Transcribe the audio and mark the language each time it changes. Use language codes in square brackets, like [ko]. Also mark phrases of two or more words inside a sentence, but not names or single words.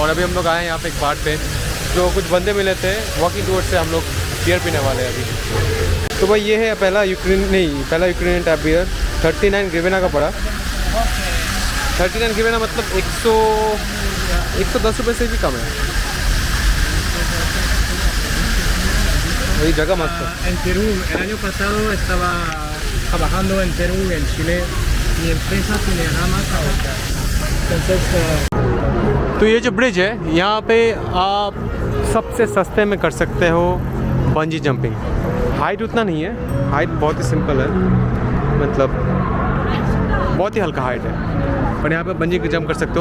[hi] और अभी हम लोग आए हैं यहाँ पे एक बार पे, जो कुछ बंदे मिले थे [en] walking tour [hi] से, हम लोग बियर पीने वाले हैं अभी। तो भाई ये है पहला [en] Ukrainian tap beer, [hi] 39 ग्रिवेना का पड़ा। 39 की ना मतलब 110 रुपये से भी कम है। वही जगह मस्त है। [es] En Perú, el año pasado estaba trabajando en Perú y en Chile. Mi empresa Cinerama Caoca. Entonces, [hi] तो ये जो ब्रिज है यहाँ पे आप सबसे सस्ते में कर सकते हो [en] bungee jumping. [hi] हाइट उतना नहीं है, हाइट बहुत ही सिंपल है, मतलब बहुत ही हल्का हाइट है, पर यहाँ पे [en] bungee jump [hi] कर सकते हो।